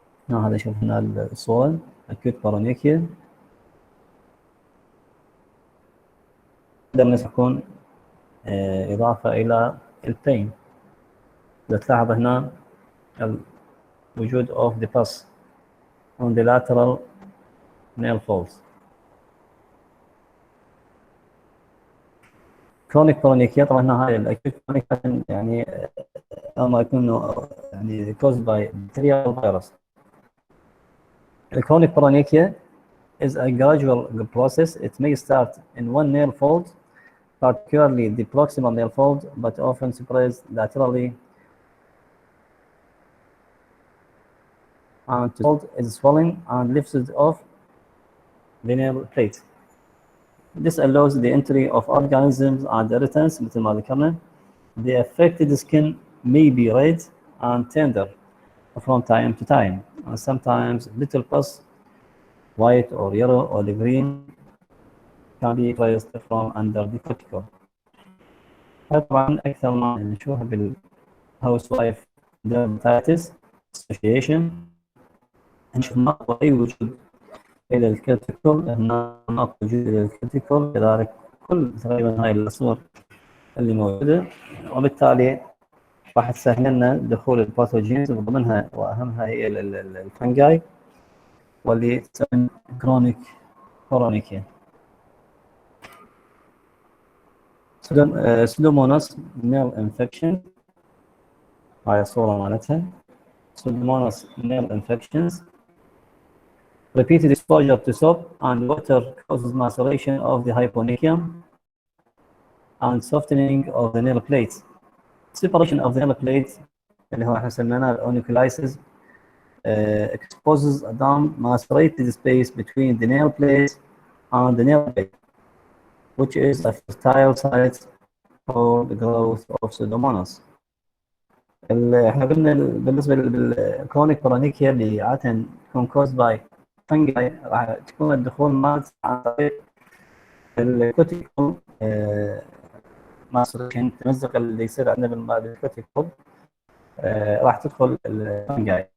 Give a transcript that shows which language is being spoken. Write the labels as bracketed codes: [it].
[ar] هذا شوف هنا الصورة acute paronychia. هذا يكون إضافة إلى البين. تلاحظ هنا وجود [en] of the pus on the lateral nail folds. [ar] chronic paronychia طبعا هنا هاي الاكيوت paronychia يعني اما يكون يعني [en] caused by bacterial virus. The chronic paronychia is a gradual process. It may start in one nail fold, particularly the proximal nail fold, but often spreads laterally and the fold is swelling and lifted off the nail plate. This allows the entry of organisms and irritants [ar] مثل ما ذكرنا. [en] The affected skin may be red and tender from time to time, and sometimes little pus, white or yellow or the green, can be traced from under the cuticle. [ar] طبعا أكثر ما نشوفها بالhousewife dermatitis association، نشوف نقطة أي وجود إلى الكتيكل، هنا نقطة وجود إلى الكتيكل، كذلك كل تقريبا هاي الصور اللي موجودة، وبالتالي راح تسهل لنا دخول الباثوجينز وضمنها واهمها هي الفنجاي واللي تسمى كرونيكيا. سودوموناس نيل انفكشن، هاي الصورة مالتها. سودوموناس نيل انفكشنز. [en] Repeated exposure to soap and water causes maceration of the hyponychium and softening of the nail plates. Separation of the nail plates [ar] اللي هو احنا سميناه الاونيكولايسيس [en] exposes a damp macerated space between the nail plates and the nail plate, which is a fertile site for the growth of Pseudomonas. [ar] احنا قلنا بالنسبه للكرونيك برونيكيا اللي عاده تكون [en] caused by fungi [ar] راح تكون الدخول مالت عن طريق الكوتيكوم ماسريشن، التمزق اللي يصير عندنا بالكوتيكوم راح تدخل الفنجاي.